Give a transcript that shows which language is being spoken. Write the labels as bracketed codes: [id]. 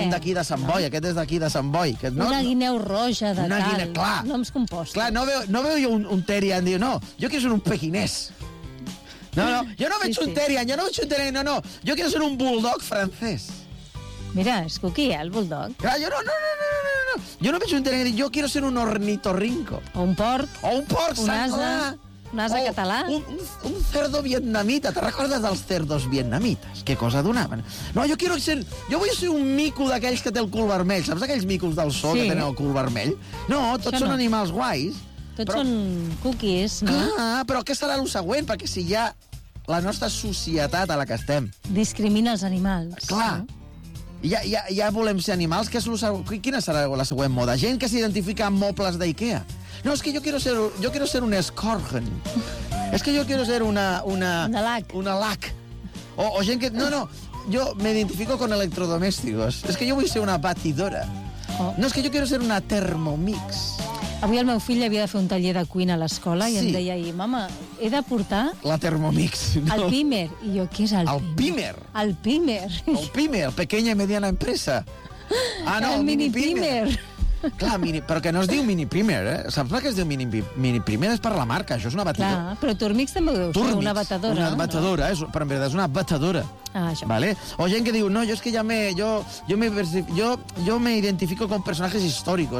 [ca] Un d'aquí de Sant Boi, aquest és d'aquí de Sant Boi. Aquest, no? Una guineu roja de una tal. Guineu, clar. Noms compostos. Clar, no veu jo un Therian, diu, no, jo que soc un pequinès. No, jo no veig un Therian, no, jo [es] quiero ser [ca] un bulldog francès. Mira, es cookie, el bulldog. [es] Ah, yo no. Yo no pienso en tener, yo quiero ser un ornitorrinco. [ca] O un porc. O un porc, un asa. Un asa català. [es] Un cerdo vietnamita. [ca] ¿Te recordes dels cerdos vietnamitas? [es] Qué cosa donaven. No, yo quiero ser... Yo voy a ser [ca] un mico d'aquells que té el cul vermell. ¿Saps aquells micos del zoo que tenen el cul vermell? No, tots són animals guais. Tots són cookies, no? Ah, però què serà el següent? Perquè si ja la nostra societat a la que estem... Discrimina els animals. Clar. Ja volem ser animals. Què és el següent? Quina serà la següent moda? Gent que s'identifica amb mobles d'IKEA. No, és que jo [es] quiero ser [ca] un escorgen. És que jo [es] quiero ser [ca] una lac. O gent que... No, jo m'identifico [es] con electrodomésticos. [ca] És que jo vull ser una batidora. No, és que jo [es] quiero ser [ca] una Thermomix. Avui el meu fill havia de fer un taller de cuina a l'escola i em deia ahir, mama, he de portar... La Thermomix. No. El Pimer. I jo, què és el Pimer? El Pimer. El Pimer. [es] El Pimer, pequeña y mediana empresa. [ca] Ah, no, el mini Pimer. Clar, però que no es diu mini primer, eh? Saps per què es diu mini primer? És per la marca, això és una batedora. Clar, però Thermomix també ho deu ser, una batedora. Una batedora, no? Però en veritat és una batedora. Ah, vale? O gent que diu, no, jo és que ja me... [es] Jo me identifico con personatges històrics.